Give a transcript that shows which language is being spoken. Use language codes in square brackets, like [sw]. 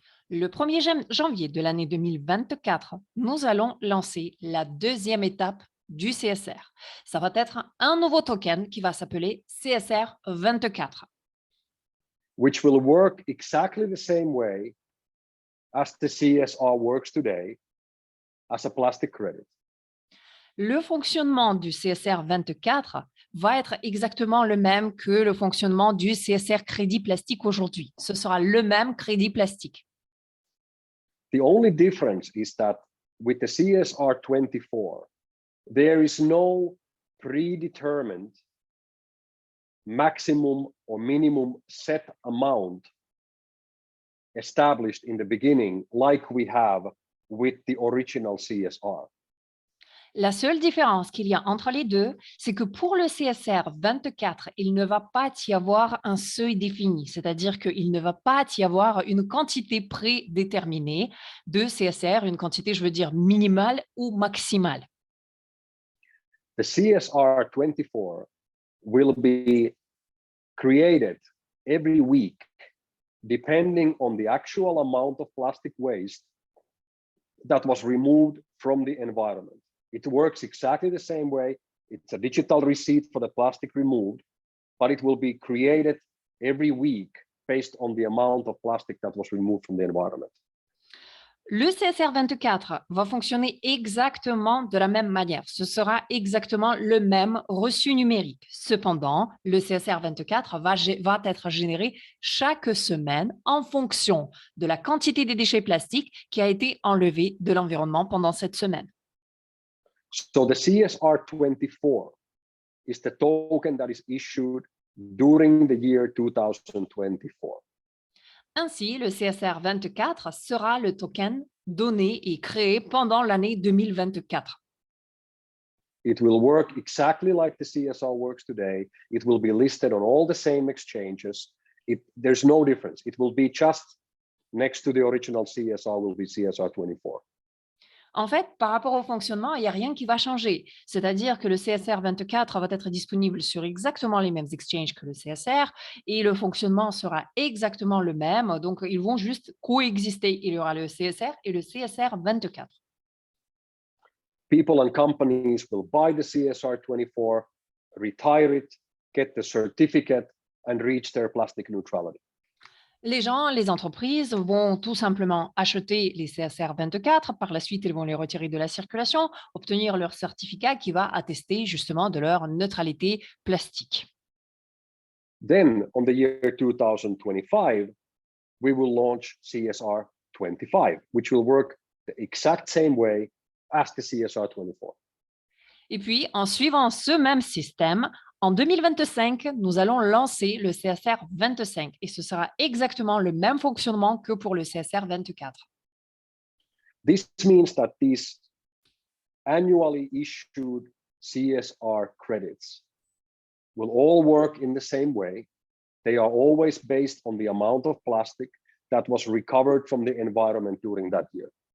[fr] Le 1er janvier de l'année 2024, nous allons lancer la deuxième étape du CSR. Ça va être un nouveau token qui va s'appeler CSR24. [en] Which will work exactly the same way as the CSR works today, as a plastic credit. [fr] Le fonctionnement du CSR24 va être exactement le même que le fonctionnement du CSR crédit plastique aujourd'hui. Ce sera le même crédit plastique. [en] The only difference is that with the CSR24, there is no predetermined maximum or minimum set amount established in the beginning like we have with the original CSR. [fr] La seule différence qu'il y a entre les deux, c'est que pour le CSR 24, il ne va pas y avoir un seuil défini, c'est-à-dire qu'il ne va pas y avoir une quantité prédéterminée de CSR, une quantité, je veux dire, minimale ou maximale. [en] The CSR24 will be created every week depending on the actual amount of plastic waste that was removed from the environment. It works exactly the same way. It's a digital receipt for the plastic removed, but it will be created every week based on the amount of plastic that was removed from the environment. [fr] Le CSR 24 va fonctionner exactement de la même manière. Ce sera exactement le même reçu numérique. Cependant, le CSR 24 va être généré chaque semaine en fonction de la quantité des déchets plastiques qui a été enlevée de l'environnement pendant cette semaine. [en] So the CSR 24 is the token that is issued during the year 2024. [fr] Ainsi, le CSR 24 sera le token donné et créé pendant l'année 2024. [en] It will work exactly like the CSR works today. It will be listed on all the same exchanges. There's no difference. It will be just next to the original CSR will be CSR 24. [fr] En fait, par rapport au fonctionnement, il n'y a rien qui va changer. C'est-à-dire que le CSR 24 va être disponible sur exactement les mêmes exchanges que le CSR et le fonctionnement sera exactement le même. Donc, ils vont juste coexister. Il y aura le CSR et le CSR 24. [en] People and companies will buy the CSR 24, retire it, get the certificate, and reach their plastic neutrality. [fr] Les gens, les entreprises vont tout simplement acheter les CSR 24. Par la suite, ils vont les retirer de la circulation, obtenir leur certificat qui va attester justement de leur neutralité plastique. [en] Then, on the year 2025, we will launch CSR 25, which will work the exact same way as the CSR 24. [fr] Et puis, en suivant ce même système, en 2025, nous allons lancer le CSR 25 et ce sera exactement le même fonctionnement que pour le CSR 24. [en] This means that these annually issued CSR credits will all work in the same way. They are always based on the amount of plastic that was recovered from the environment during that year.